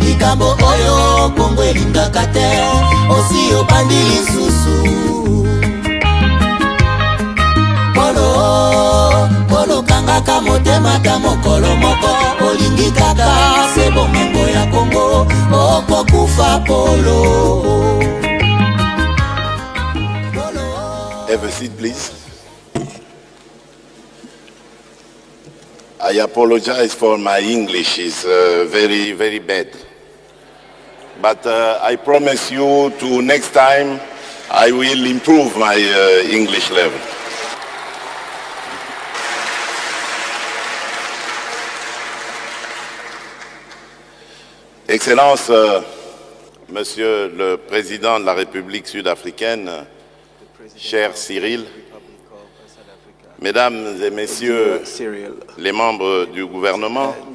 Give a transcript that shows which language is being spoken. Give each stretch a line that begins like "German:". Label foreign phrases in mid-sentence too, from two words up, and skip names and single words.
Lingala: makambo oyo Kongo elingaka te osi obandi lisusu Polo kangaka motema ta mokolo moko olingi kaka se bomengo ya Kongo okokufa Polo.
English: Have a seat, please. I apologize for my English. It's very, very bad. But I promise you to next time I will improve my English level.
French: Excellences, Monsieur le Président de la République sud-africaine, cher Cyril, Mesdames et Messieurs les membres du gouvernement,